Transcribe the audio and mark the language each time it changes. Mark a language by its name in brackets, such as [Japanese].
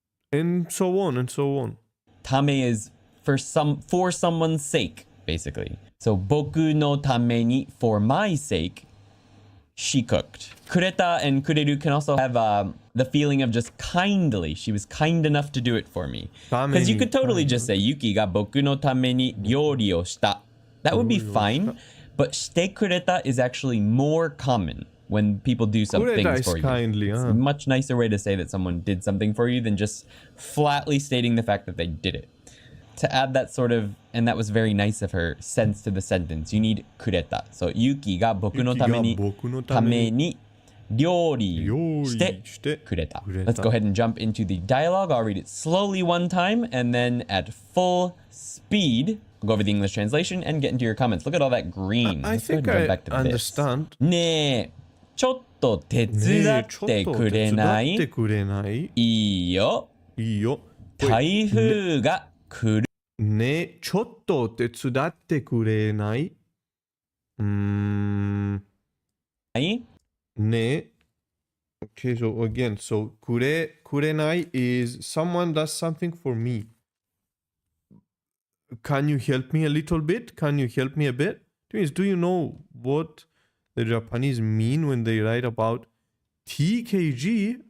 [English] And so on. Tame is for someone's sake, basically. So 僕のために for my sake, she cooked. くれた and くれる can also have the feeling of just kindly. She was kind enough to do it for me. Because you could totally just say ユキが僕のために料理をした. That would be fine. But してくれた is actually more common when people do some things for you. Kindly, It's a much nicer way to say that someone did something for you than just flatly stating the fact that they did it. To add that sort of, and that was very nice of her, sense to the sentence, you need くれた. [Japanese] So ユキが僕のために料理してくれた. [English] Let's go ahead and jump into the dialogue. I'll read it slowly one time and then at full speed. Go over the English translation and get into your comments. Look at all that green. I Let's go ahead think and jump I back to understand. [Japanese] ねえ、ちょっと手伝ってくれない？いいよ。いいよ。台風が来る。ね、ちょっと手伝ってくれない？ね。 [English] Okay, so again, so くれない is someone does something for me. Can you help me a little bit? Can you help me a bit? Do you know what the Japanese mean when they write about TKG?